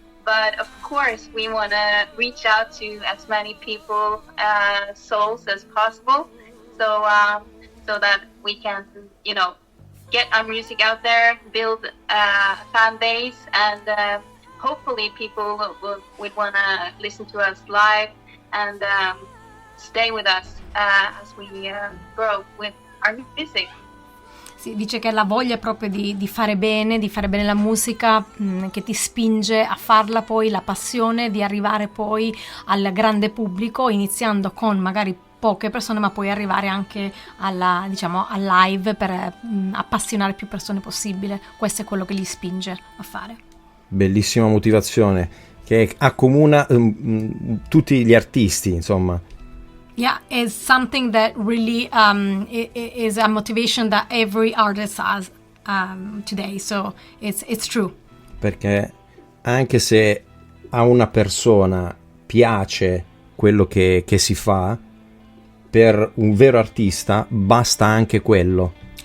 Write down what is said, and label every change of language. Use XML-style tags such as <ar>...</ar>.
<en>But of course, we want to reach out to as many people, souls as possible, so that we can, get our music out there, build a fan base, and hopefully people would want to listen to us live and stay with us as we grow with our music.</en> <it>Sì, dice che la voglia proprio di fare bene la musica, che ti spinge a farla, poi la passione di arrivare poi al grande pubblico, iniziando con magari poche persone, ma poi arrivare anche al live per appassionare più persone possibile. Questo è quello che li spinge a fare. Bellissima motivazione che accomuna tutti gli artisti, insomma.</it> <en>Yeah, it's something that really is a motivation that every artist has today, so it's true.</en> <it>Perché anche se a una persona piace quello che si fa, per un vero artista basta anche quello.</it>